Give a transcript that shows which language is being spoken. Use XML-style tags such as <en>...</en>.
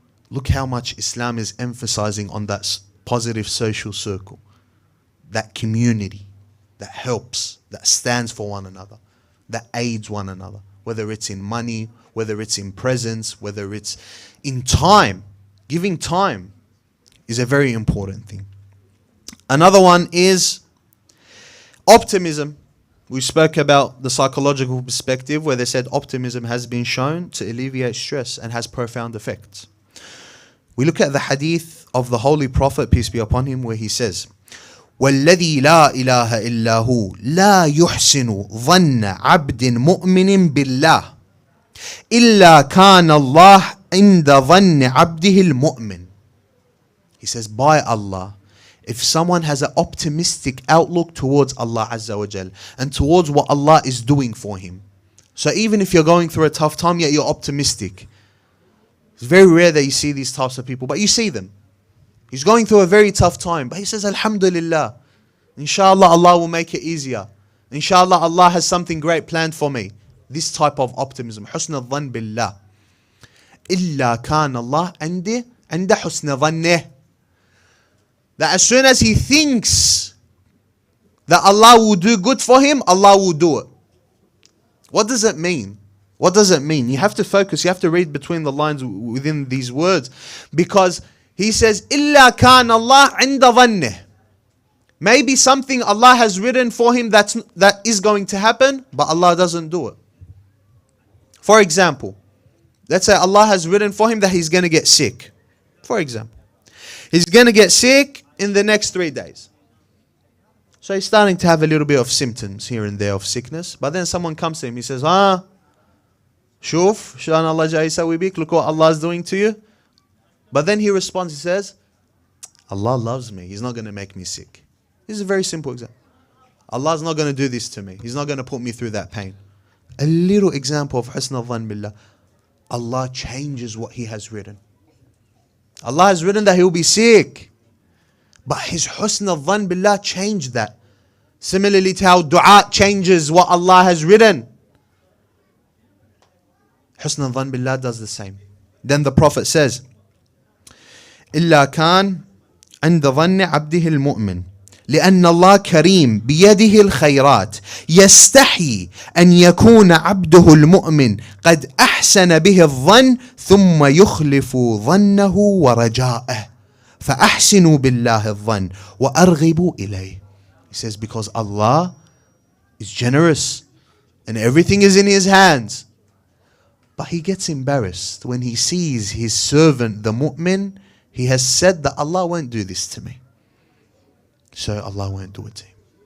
<en>Look how much Islam is emphasizing on that positive social circle, that community that helps, that stands for one another, that aids one another, whether it's in money, whether it's in presence, whether it's in time. Giving time is a very important thing. Another one is optimism. We spoke about the psychological perspective where they said optimism has been shown to alleviate stress and has profound effects. We look at the hadith of the Holy Prophet, peace be upon him, where he says,</en> <ar>وَالَّذِي لَا إِلَهَ إِلَّا هُ لَا يُحْسِنُ ظَنَّ عَبْدٍ مُؤْمِنٍ بِاللَّهِ إِلَّا كَانَ اللَّهُ عِنْدَ ظَنِّ عَبْدِهِ الْمُؤْمِنِ.</ar> <en>He says, by Allah, if someone has an optimistic outlook towards Allah Azza wa Jal and towards what Allah is doing for him. So even if you're going through a tough time, yet you're optimistic. It's very rare that you see these types of people, but you see them. He's going through a very tough time, but he says, Alhamdulillah, inshallah Allah will make it easier. Inshallah Allah has something great planned for me. This type of optimism,</en> <ar>حسن الظن بالله. إلا كان الله عند حسن ظنه.</ar> <en>That as soon as he thinks that Allah will do good for him, Allah will do it. What does it mean? What does it mean? You have to focus, you have to read between the lines within these words. Because he says,</en> <ar>إِلَّا كَانَ اللَّهُ عِنْدَ ظَنِّهِ.</ar> <en>Maybe something Allah has written for him that is going to happen, but Allah doesn't do it. For example, let's say Allah has written for him that he's going to get sick. For example, he's going to get sick in the next 3 days. So he's starting to have a little bit of symptoms here and there of sickness. But then someone comes to him, he says,</en> <ar>Shuf, Shan Allah Jai Sawi Bik,</ar> <en>look what Allah is doing to you. But then he responds, he says, Allah loves me. He's not going to make me sick. This is a very simple example. Allah's not going to do this to me. He's not going to put me through that pain. A little example of husn al-dhan billah. Allah changes what He has written. Allah has written that he will be sick. But his husn al-dhan billah changed that. Similarly to how dua changes what Allah has written. Husn al-dhan billah does the same. Then the Prophet says,</en> <ar>إلا كان عند ظن عبده المؤمن لأن الله كريم بيده الخيرات يستحي أن يكون عبده المؤمن قد أحسن به الظن ثم يخلف ظنه ورجاءه فأحسنوا بالله الظن وأرغبوا إليه.</ar> <en>He says because Allah is generous and everything is in His hands. But He gets embarrassed when He sees His servant, the mu'min. He has said that Allah won't do this to me. So Allah won't do it to him.</en>